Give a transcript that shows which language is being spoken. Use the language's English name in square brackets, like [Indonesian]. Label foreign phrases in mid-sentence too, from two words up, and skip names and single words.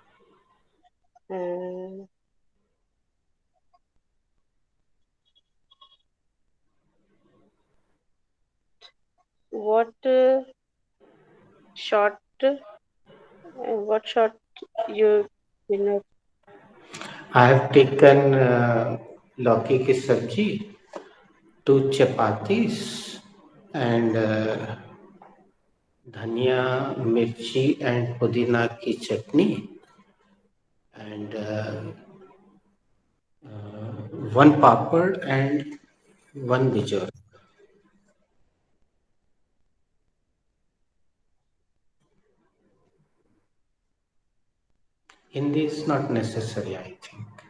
[English] Uh, what short? What short you dinner? I have taken [Hindi] लौकी की सब्जी, [English] 2 chapatis, and [Hindi] धनिया, मिर्ची [English] and [Hindi] पुदीना की चटनी, [English] and 1 papad and 1 bijor. Hindi is not necessary, I think.